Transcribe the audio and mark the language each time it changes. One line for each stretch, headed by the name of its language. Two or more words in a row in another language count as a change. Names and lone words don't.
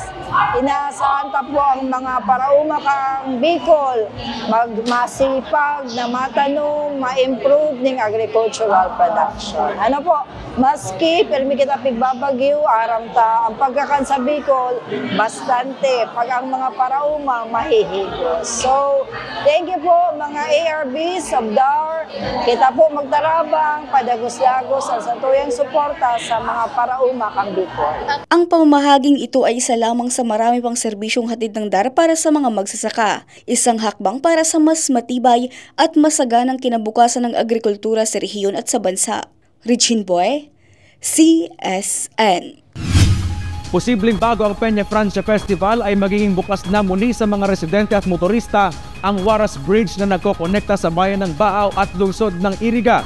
Bikol: Inaasahan ta po ang mga parauma kang Bicol, masipag na matanong, ma-improve ng
English: agricultural production.
Bikol: Ano po, maski permi kita pigbabagyo, aram ta ang pagkakan sa Bicol, bastante. Pag ang mga parauma, mahihigos. So,
English: thank you
Bikol: po mga ARBs, Sabdar, kita po magtarabang, padagos-dagos ang satuyang suporta sa mga parauma kang Bicol.
Filipino: Ang pamamahaging ito ay isa lamang sa marami pang serbisyong hatid ng DAR para sa mga magsasaka. Isang hakbang para sa mas matibay at masaganang kinabukasan ng agrikultura sa rehiyon at sa bansa. Regine Boy, CSN. Posibleng bago ang Peña Francia Festival ay magiging bukas na muli sa mga residente at motorista ang Waras Bridge na nagkokonekta sa bayan ng Baaw at lungsod ng Iriga.